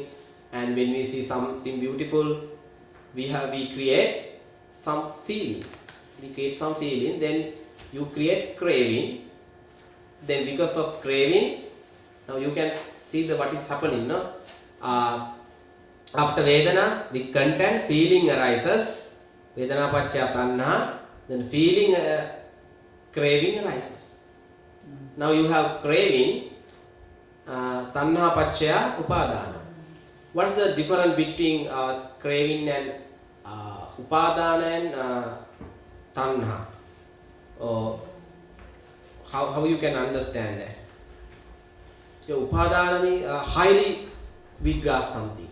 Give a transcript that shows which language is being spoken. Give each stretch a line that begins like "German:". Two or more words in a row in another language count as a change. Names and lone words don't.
English: And when we see something beautiful, we create some feeling. We create some feeling. Then you create craving. Then because of craving, now you can see what is happening. No? After Vedana, with content, feeling arises.
Pali: Vedana pacca tanha.
English: Then feeling, craving arises. Now you have craving,
Pali: tanha pacca upadana.
English: What's the difference between craving and upadana and tanha? Or how you can understand that? Upadana means highly we grasp something.